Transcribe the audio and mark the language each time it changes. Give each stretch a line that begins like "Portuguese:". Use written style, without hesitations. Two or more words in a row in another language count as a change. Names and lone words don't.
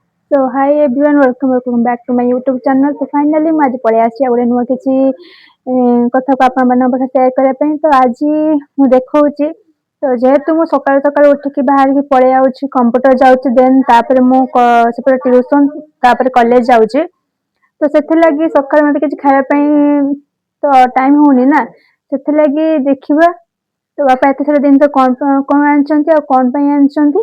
English: So hi everyone, welcome back to my YouTube channel. So finally
Odia: ମୁଁ ଆଜି ପଳେଇ ଆସିଛି ଆଉ ଗୋଟେ ନୂଆ କିଛି କଥାକୁ ଆପଣମାନଙ୍କ ପାଖରେ ସେୟାର କରିବା ପାଇଁ। ତ ଆଜି ମୁଁ ଦେଖଉଛି ତ ଯେହେତୁ ମୁଁ ସକାଳୁ ସକାଳୁ ଉଠିକି ବାହାରିକି ପଳେଇ ଆଉଛି, କମ୍ପ୍ୟୁଟର ଯାଉଛି, ଦେନ୍ ତାପରେ ମୁଁ ସେପଟେ ଟ୍ୟୁସନ୍ ତାପରେ କଲେଜ ଯାଉଛି। ତ ସେଥିଲାଗି ସକାଳୁ ମୋତେ କିଛି ଖାଇବା ପାଇଁ ତ ଟାଇମ୍ ହଉନି ନା, ସେଥିଲାଗି ଦେଖିବା ତ ବାପା ଏତେ ସାରା ଜିନିଷ କଣ ଆଣିଛନ୍ତି ଆଉ କଣ ପାଇଁ ଆଣିଛନ୍ତି।